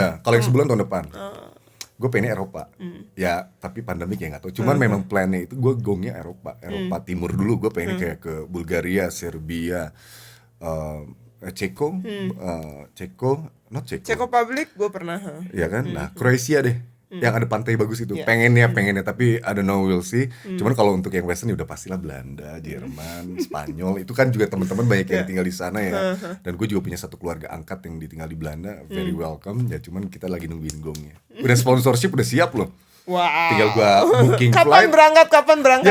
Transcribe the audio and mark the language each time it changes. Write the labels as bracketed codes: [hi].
[id] iya, kalau yang sebulan tahun depan. gue pengennya Eropa. Ya tapi pandemik ya nggak tahu. Cuman memang plannya itu gue gongnya Eropa Timur dulu. Gue pengennya kayak ke Bulgaria, Serbia, Ceko, Czech Republic gue pernah. ya kan? Nah Kroasia deh, yang ada pantai bagus itu. [en] Yeah. [id] Pengennya, tapi [en] I don't know, we'll see. [id] Cuman kalau untuk yang Western ya udah pastilah Belanda, Jerman, Spanyol. Itu kan juga teman-teman banyak yang tinggal di sana ya. Dan gue juga punya satu keluarga angkat yang ditinggal di Belanda, [en] very welcome. [id] Ya cuman kita lagi nungguin gongnya. Udah sponsorship udah siap loh. Wow. Tinggal gue booking Kapan flight. berangkat